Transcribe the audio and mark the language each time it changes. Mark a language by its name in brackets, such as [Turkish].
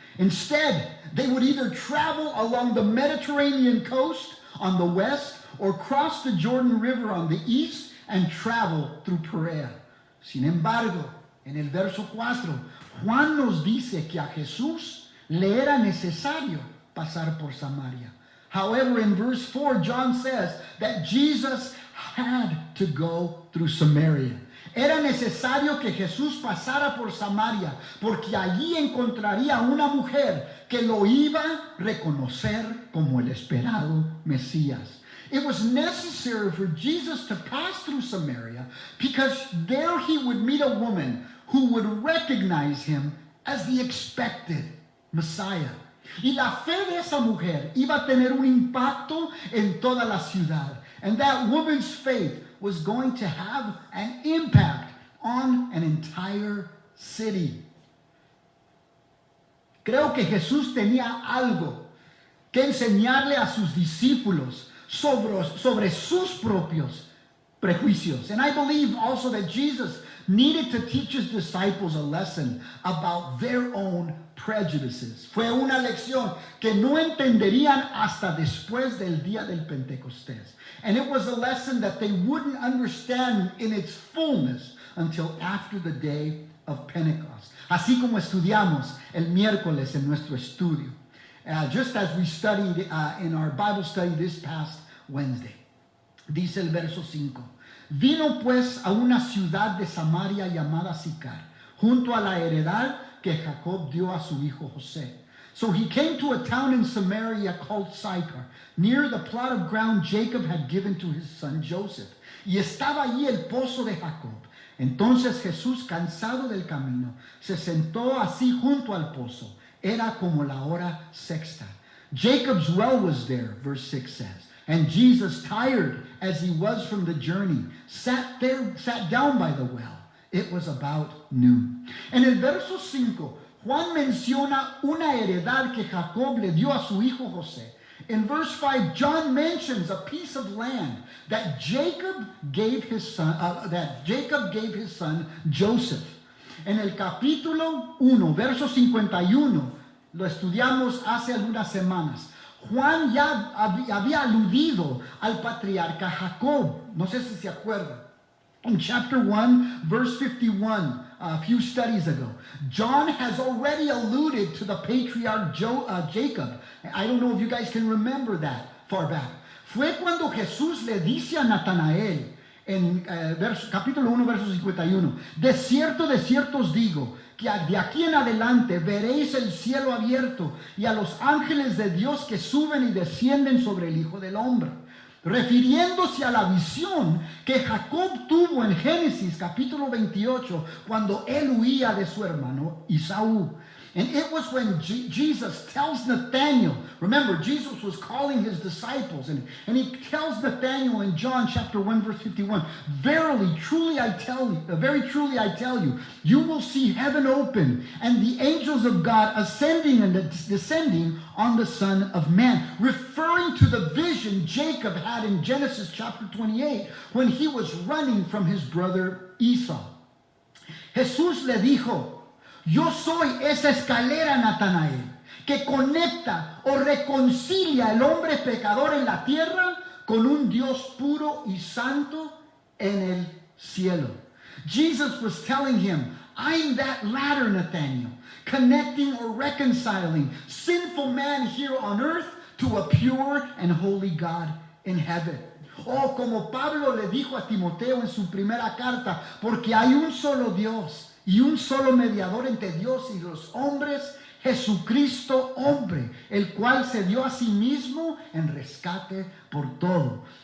[English] Instead, they would either travel along the Mediterranean coast on the west or cross the Jordan River on the east and travel through Perea. [Spanish] Sin embargo, en el verso 4, Juan nos dice que a Jesús le era necesario pasar por Samaria. [English] However, in verse 4, John says that Jesus had to go through Samaria. [Spanish] Era necesario que Jesús pasara por Samaria, porque allí encontraría una mujer que lo iba a reconocer como el esperado Mesías. [English] It was necessary for Jesus to pass through Samaria because there he would meet a woman who would recognize him as the expected Messiah. [Spanish] Y la fe de esa mujer iba a tener un impacto en toda la ciudad. [English] And that woman's faith was going to have an impact on an entire city. [Spanish] Creo que Jesús tenía algo que enseñarle a sus discípulos sobre sus propios prejuicios. [English] And I believe also that Jesus needed to teach his disciples a lesson about their own prejudices. [Spanish] Fue una lección que no entenderían hasta después del día del Pentecostés. [English] And it was a lesson that they wouldn't understand in its fullness until after the day of Pentecost. [Spanish] Así como estudiamos el miércoles en nuestro estudio. [English] Just as we studied in our Bible study this past Wednesday. [Spanish] Dice el verso 5. Vino pues a una ciudad de Samaria llamada Sicar, junto a la heredad que Jacob dio a su hijo José. [English] So he came to a town in Samaria called Sychar, near the plot of ground Jacob had given to his son Joseph. [Spanish] Y estaba allí el pozo de Jacob. Entonces Jesús, cansado del camino, se sentó así junto al pozo. Era como la hora sexta. [English] Jacob's well was there, verse 6 says. And Jesus, tired as he was from the journey, sat down by the well. It was about noon. [Spanish] En el verso 5, Juan menciona una heredad que Jacob le dio a su hijo José. [English] In verse 5, John mentions a piece of land that Jacob gave his son Joseph. [Spanish] En el capítulo 1, verso 51, lo estudiamos hace algunas semanas. Juan ya había aludido al patriarca Jacob. No sé si se acuerdan. [English] In chapter 1, verse 51, a few studies ago, John has already alluded to the patriarch Jacob. I don't know if you guys can remember that far back. [Spanish] Fue cuando Jesús le dice a Natanael, en capítulo 1, verso 51, de cierto os digo, que de aquí en adelante veréis el cielo abierto y a los ángeles de Dios que suben y descienden sobre el Hijo del Hombre. Refiriéndose a la visión que Jacob tuvo en Génesis capítulo 28 cuando él huía de su hermano Esaú. [English] And it was when Jesus tells Nathanael, remember Jesus was calling his disciples and he tells Nathanael in John chapter 1 verse 51, very truly I tell you, you will see heaven open and the angels of God ascending and descending on the Son of Man, referring to the vision Jacob had in Genesis chapter 28 when he was running from his brother Esau. [Spanish] Jesús le dijo, yo soy esa escalera, Natanael, que conecta o reconcilia al hombre pecador en la tierra con un Dios puro y santo en el cielo. [English] Jesus was telling him, I'm that ladder, Nathanael, connecting or reconciling sinful man here on earth to a pure and holy God in heaven. [Spanish] O como Pablo le dijo a Timoteo en su primera carta, porque hay un solo Dios y un solo mediador entre Dios y los hombres, Jesucristo hombre, el cual se dio a sí mismo en rescate por todos.